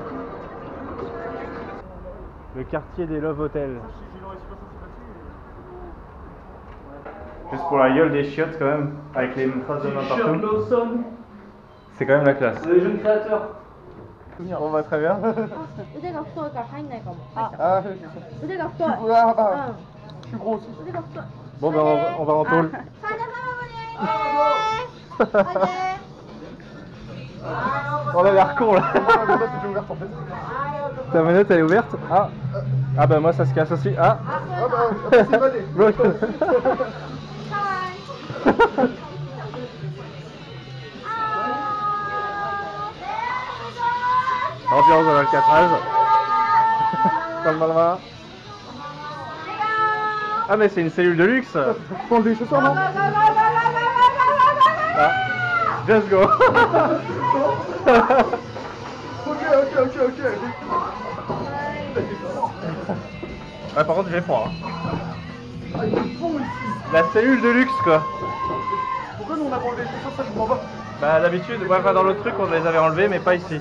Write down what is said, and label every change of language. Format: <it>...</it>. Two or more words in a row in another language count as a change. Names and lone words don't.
<fr>Le quartier des</fr> <en>Love Hotels.</en> <fr>Juste pour la gueule des chiottes quand même, avec les traces de main partout. C'est quand même la classe. Les jeunes créateurs. On va très bien.</fr> <ja>腕が太いから入んないかも。</ja> <fr>Ah,</fr> <ja>腕が太い。</ja> <fr>je suis gros aussi.</fr> <ja>腕が太い。</ja> <fr>Bon ben on va en tôle. On a l'air con là. C'est ouvert en fait. Ta manette elle est ouverte? Ah. Ah bah moi ça se casse aussi. Ah. Ah bah, c'est valé. Ambiance dans l'Alcatraz. Comme dans le vin. Ah mais c'est une cellule de luxe. Faut enlever les chaussures non?</fr> <en>Ah. Just go.</en> <fr>Ok. Ouais par contre j'ai froid. Ah, il est bon ici. La cellule de luxe quoi. Pourquoi nous on a pas enlevé les chaussures, ça je comprends pas. Bah d'habitude, ouais, enfin, dans l'autre truc on les avait enlevés mais pas ici.</fr>